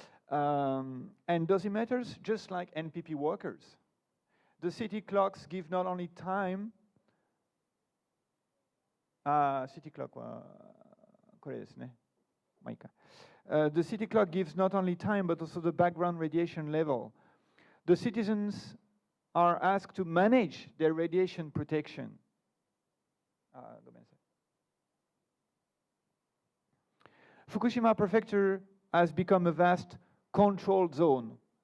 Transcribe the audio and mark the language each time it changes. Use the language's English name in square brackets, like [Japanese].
[English] And dosimeters, just like NPP workers. The city clocks give not only time. [Japanese] City clock はこれですね。まあいいか。 [English] The city clock gives not only time but also the background radiation level. The citizens are asked to manage their radiation protection. [Japanese] ごめんなさい。 [English] Fukushima Prefecture has become a vast controlled zone.